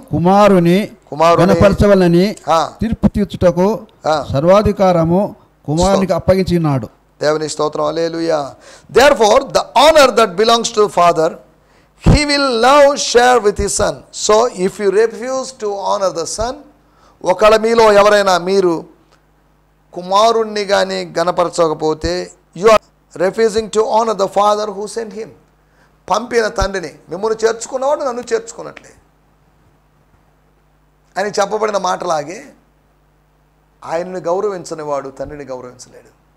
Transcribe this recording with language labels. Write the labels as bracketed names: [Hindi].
[Telugu] కుమారుని గణపరచవలని తీర్పు తీర్చుటకు సర్వాధికారము కుమారునికి అప్పగించినాడు. దేవుని స్తోత్రం. హల్లెలూయా. [English] Therefore the honor that belongs to father he will now share with his son. So if you refuse to honor the son, ఒకవేళ మీలో ఎవరైనా మీరు కుమారుణ్ణి కానీ గణపరచకపోతే, you are refusing to honour the father who sent him. [Telugu] పంపిన తండ్రిని, మిమ్మల్ని చేర్చుకున్నవాడు నన్ను చేర్చుకున్నట్లే అని చెప్పబడిన మాటలాగే, ఆయనను గౌరవించని వాడు తండ్రిని గౌరవించలేడు.